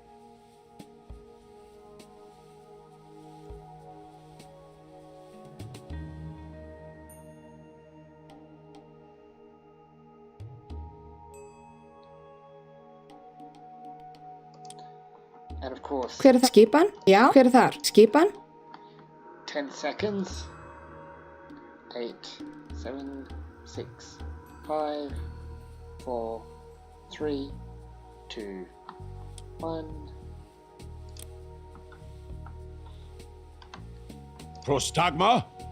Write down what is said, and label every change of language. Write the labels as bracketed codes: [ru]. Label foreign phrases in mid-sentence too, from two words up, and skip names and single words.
[en] And of course, [is] Hver er það? Skipan? Já, hver er þar? Skipan? [en] 10 seconds. 8, 7, 6, 5, 4, 3, 2, 1. [el] Prostagma?